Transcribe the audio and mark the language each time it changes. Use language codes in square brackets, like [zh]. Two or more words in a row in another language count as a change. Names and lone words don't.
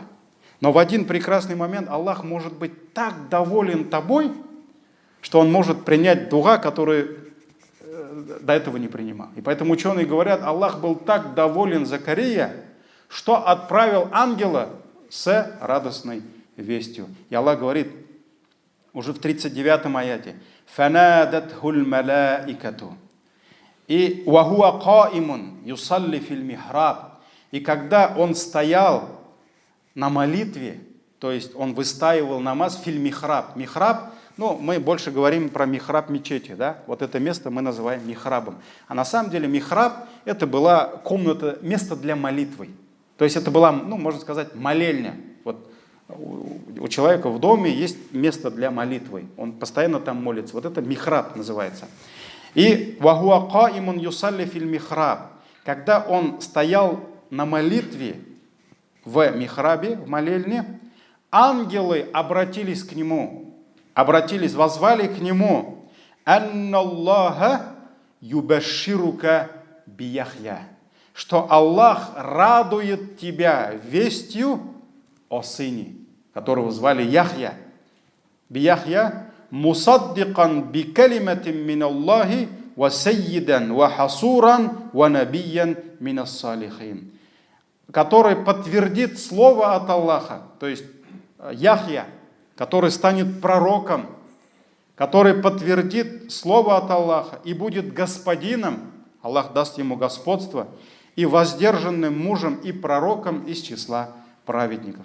[ru] Но в один прекрасный момент Аллах может быть так доволен тобой, что он может принять дуа, который до этого не принимал. И поэтому ученые говорят, Аллах был так доволен Закария, что отправил ангела с радостной вестью. И Аллах говорит уже в 39 аяте, [ar] «فنادته الملائكة». И «وهو قائم يصلي في المحراب». [ru] И когда он стоял на молитве, то есть он выстаивал намаз [ar] في المحراب. [ru] Михраб, мы больше говорим про михраб мечети, да? Вот это место мы называем михрабом. А на самом деле михраб это была комната, место для молитвы. То есть это была, можно сказать, молельня. Вот у человека в доме есть место для молитвы. Он постоянно там молится. Вот это михраб называется. [ar] И «وهو قائم يصلي في المحراب». [ru] Когда он стоял на молитве в михрабе, в молельне, ангелы обратились к нему, возвали к нему, [ar] «أن الله يبشرك بيحيى», [ru] что Аллах радует тебя вестью о сыне, которого звали Яхья. [ar] بيحيى مصدقا بكلمة من الله وسيدا وحصورا ونبيا من الصالحين, [ru] который подтвердит слово от Аллаха, то есть Яхья, который станет пророком, который подтвердит слово от Аллаха и будет господином, Аллах даст ему господство, и воздержанным мужем и пророком из числа праведников.